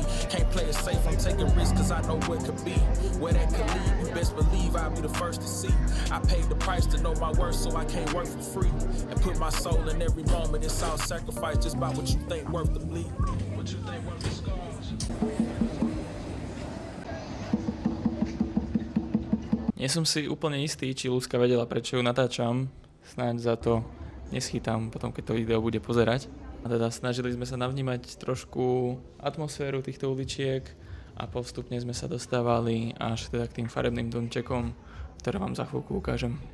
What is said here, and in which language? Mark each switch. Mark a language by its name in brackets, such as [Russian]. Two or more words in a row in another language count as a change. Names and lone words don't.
[English] Can't play it safe, I'm taking risks cause I know what could be. Where that could lead, you best believe I'll be the first to see. I paid the price to know my worth so I can't work for free. And put my soul in every moment, it's all sacrifice just by what you think worth the bleed. What you think worth the scars. [Slovak] Nie som si úplne istý, či Ľudská vedela, prečo ju natáčam. Snáď za to neschytám potom, keď to video bude pozerať. A teda snažili sme sa navnímať trošku atmosféru týchto uličiek a postupne sme sa dostávali až teda k tým farebným domčekom, ktoré vám za chvíľku ukážem.